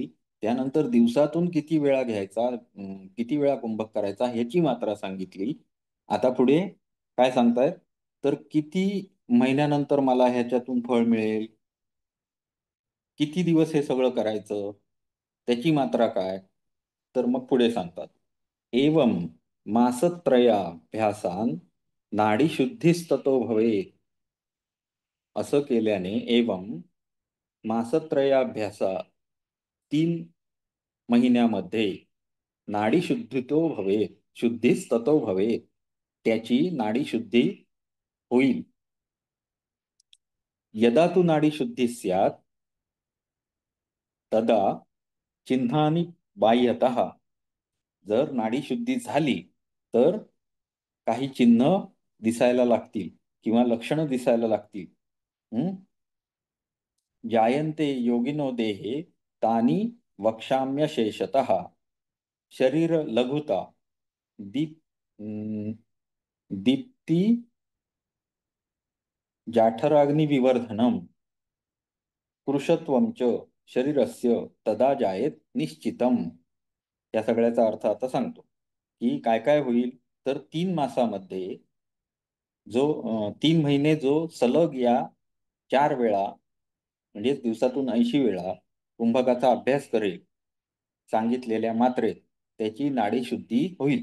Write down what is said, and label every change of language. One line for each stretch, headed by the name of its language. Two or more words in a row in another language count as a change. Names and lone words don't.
Marathi: त्यानंतर दिवसातून किती वेळा घ्यायचा, किती वेळा कुंभक करायचा ह्याची मात्रा सांगितली. आता पुढे काय सांगतायत, तर किती महिन्यानंतर मला ह्याच्यातून फळ मिळेल, किती दिवस हे सगळं करायचं, त्याची मात्रा काय, तर मग पुढे सांगतात.
Sanskrit: एवं मासत्रयाभ्यासान नाडीशुद्धीस्ततो भवेत.
Marathi: असं केल्याने
Sanskrit: एवं मासत्रयाभ्यासा 3 महिन्यामध्ये नाडी शुद्धितो भवेत, शुद्धीस्ततो भवेत,
Marathi: त्याची नाडी शुद्धी होईल.
Sanskrit: यदा तू नाडी शुद्धी स्यात् तदा चिन्हानी बाह्यतः.
Marathi: जर नाडी शुद्धी झाली तर काही चिन्ह दिसायला लागतील किंवा लक्षणं दिसायला लागतील. हं?
Sanskrit: जायन्ते योगिनो देहे तानि वक्ष्याम्यशेषतः. शरीर लघुता, दीप दीप्ती जाठराग्निविवर्धनम पुरुषत्वं च शरीरस्य तदा जायेत निश्चितम.
Marathi: या सगळ्याचा अर्थ आता सांगतो की काय काय होईल. तर 3 मासामध्ये जो 3 महिने जो सलग या 4 वेळा म्हणजे दिवसातून 80 वेळा कुंभकाचा अभ्यास करेल सांगितलेल्या मात्रेत, त्याची नाडीशुद्धी होईल.